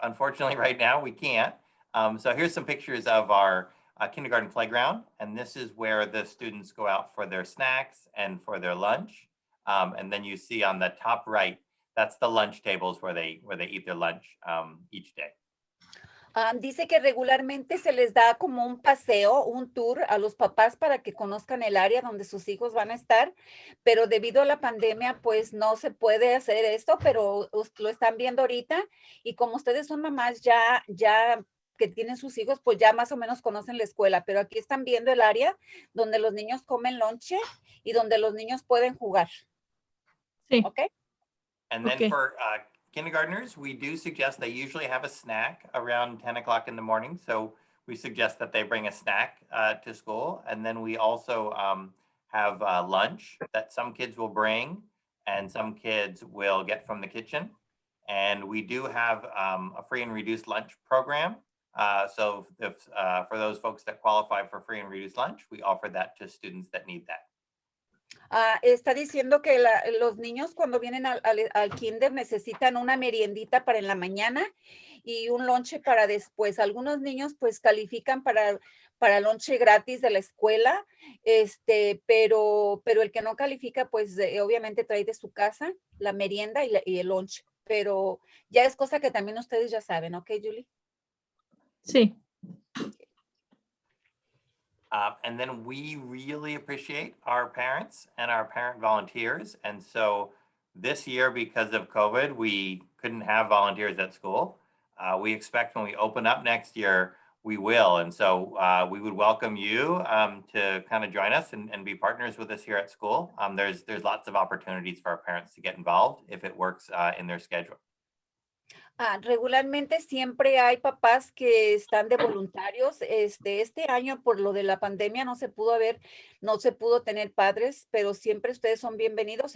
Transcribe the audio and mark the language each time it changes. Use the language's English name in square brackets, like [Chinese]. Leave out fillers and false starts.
[English] Unfortunately, right now we can't. So here's some pictures of our kindergarten playground. And this is where the students go out for their snacks and for their lunch. And then you see on the top right, that's the lunch tables where they eat their lunch each day. [Spanish] Dice que regularmente se les da como un paseo, un tour a los papás para que conozcan el área donde sus hijos van a estar, pero debido a la pandemia, pues no se puede hacer esto, pero lo están viendo ahorita y como ustedes son mamás ya que tienen sus hijos, pues ya más o menos conocen la escuela, pero aquí están viendo el área donde los niños comen lonche y donde los niños pueden jugar. Sí. [English] Okay? And then for kindergartners, we do suggest they usually have a snack around 10 o'clock in the morning. So we suggest that they bring a snack to school. And then we also have lunch that some kids will bring and some kids will get from the kitchen. And we do have a free and reduced lunch program. So if for those folks that qualify for free and reduced lunch, we offer that to students that need that. [Spanish] Está diciendo que los niños cuando vienen al kinder necesitan una meriendita para en la mañana y un lonche para después. Algunos niños pues califican para lonche gratis de la escuela, pero el que no califica pues obviamente trae de su casa la merienda y el lonche. Pero ya es cosa que también ustedes ya saben, ¿ok, Julie? Sí. [English] And then we really appreciate our parents and our parent volunteers. And so this year, because of COVID, we couldn't have volunteers at school. We expect when we open up next year, we will. And so we would welcome you to kind of join us and be partners with us here at school. There's lots of opportunities for our parents to get involved if it works in their schedule. [Spanish] Regularmente siempre hay papás que están de voluntarios. Este año por lo de la pandemia no se pudo tener padres, pero siempre ustedes son bienvenidos.